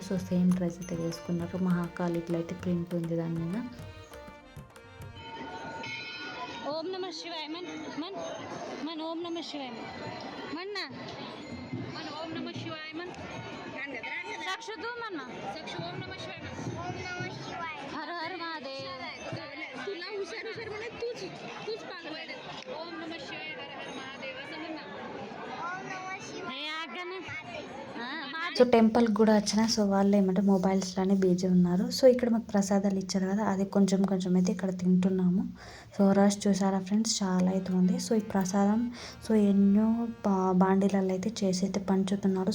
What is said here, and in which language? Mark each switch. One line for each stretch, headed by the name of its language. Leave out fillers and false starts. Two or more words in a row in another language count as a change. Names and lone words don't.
Telugu: సో
English: same dress
Telugu: అయితే వేసుకున్నారు. మహాకాళి ఇట్లా అయితే ప్రింట్ ఉంది దాని మీద.
Sanskrit: ఓం నమ శివాయ మన ఓం నమ శివాయ మన ఓం నమ శివాయ సాక్షు ఓం నమ శివాయ
Hindi: हर हर महादेव.
Marathi: तुला हुशार म्हणे तूच पागल.
Sanskrit: ओम नम शिवाय हर हर महादेव
Marathi: असं म्हण ना.
Telugu: సో టెంపుల్కి కూడా వచ్చిన. సో వాళ్ళు ఏమంటే మొబైల్స్లోనే బిజీ ఉన్నారు. సో ఇక్కడ మాకు ప్రసాదాలు ఇచ్చారు కదా, అది కొంచెం అయితే ఇక్కడ తింటున్నాము. సో రష్ చూసారా ఫ్రెండ్స్, చాలా అయితే ఉంది. సో ఈ ప్రసాదం సో ఎన్నో బాండీలలో అయితే చేసి అయితే పంచుతున్నారు.